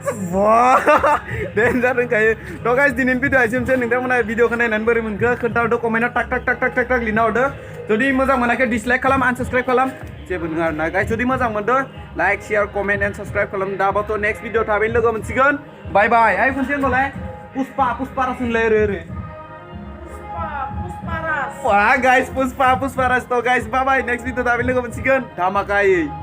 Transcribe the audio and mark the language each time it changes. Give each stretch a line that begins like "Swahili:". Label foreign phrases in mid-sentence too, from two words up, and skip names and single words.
Bodo: Wah, डेन्जार रोंखायो थ' गाइस दिनैनि भिडिअ एसेनोसै नोंथांमोना भिडिअखौ नायनानै बोरै मोनखो खोन्थाहरदो कमेन्टआव टाक लिरना हरदो जुदि मोजां मोनाखै डिसलाइक खालाम आनसाबस्क्राइब खालाम जेबो नङा आरोना गाइस जुदि मोजां मोनदो
English: like share comment and subscribe
Bodo: खालाम दाबाथ'
English: next video
Bodo: थाबैनो लोगो मोनसिगोन
English: bye bye
Bodo: आइ खनसे होनबालाय पुष्पारास होनलाय ओरै Pusparas.
English: Wah guys, Pusparas to guys. Bye bye. Next video
Bodo: tabi logo mensigan. Tama kai.